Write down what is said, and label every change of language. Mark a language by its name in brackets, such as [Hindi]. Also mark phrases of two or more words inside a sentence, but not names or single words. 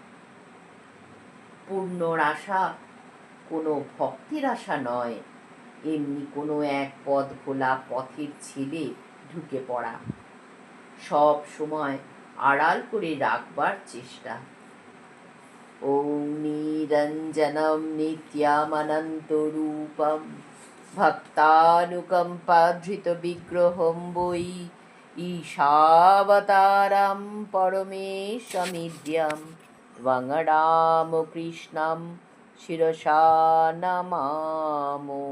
[Bangla] পূর্ণর আশা কোনো ভক্তের আশা নয়, এমনি কোনো এক পথ ভোলা পথের ছেলে ঢুকে পড়া, সব সময় আড়াল করে রাখবার চেষ্টা। [Sanskrit] ॐ निरञ्जनं नित्यामनन्तरूपं भक्तानुकम्पाधृतविग्रहं वै ईशावतारं परमेशमिद्यं त्वं रामकृष्णं शिरसा नमामो।